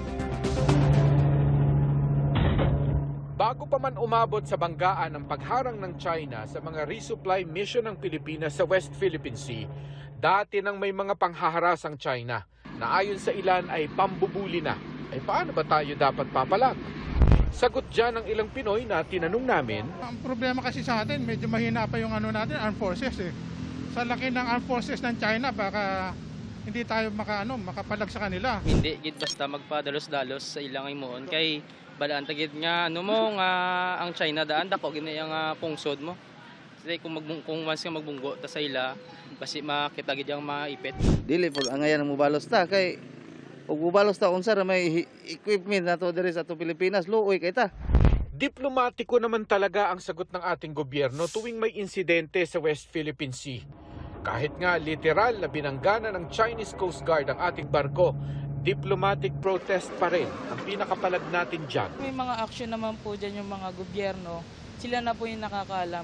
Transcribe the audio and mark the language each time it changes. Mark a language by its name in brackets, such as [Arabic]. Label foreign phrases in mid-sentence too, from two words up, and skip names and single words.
[Filipino] Bago pa man umabot sa banggaan ang pagharang ng China sa mga [English] resupply mission [Filipino] ng Pilipinas sa West Philippine Sea, dati nang may mga panghaharas ang China na ayon sa ilan ay pambubuli na. Ay paano ba tayo dapat papalag? Sagot dyan ng ilang Pinoy na tinanong namin. Ang problema kasi sa atin, medyo mahina pa yung natin, [English] armed forces [Filipino] eh. Sa laki ng [English] armed forces [Filipino] ng China, baka hindi tayo makapalag sa kanila. [Hiligaynon] Hindi gid basta magpadalos-dalos sa ilang imoon kay balaan tagid nga ang China daan dako gini ang pungsod mo. Kasi kung once nga magbunggo ta sa ila basi makita gid ang maipit. [Cebuano] Dili pag angayan mo balos ta kay ug mubalos ta unsa ra may equipment nato diri sa Pilipinas luoy kay ta. [Filipino] Diplomatiko naman talaga ang sagot ng ating gobyerno tuwing may insidente sa West Philippine Sea. Kahit nga literal na binanggana ng Chinese Coast Guard ang ating barko, [English] diplomatic protest [Filipino] pa rin ang pinakapalag natin dyan. May mga action naman po dyan yung mga gobyerno. Sila na po yung nakakaalam.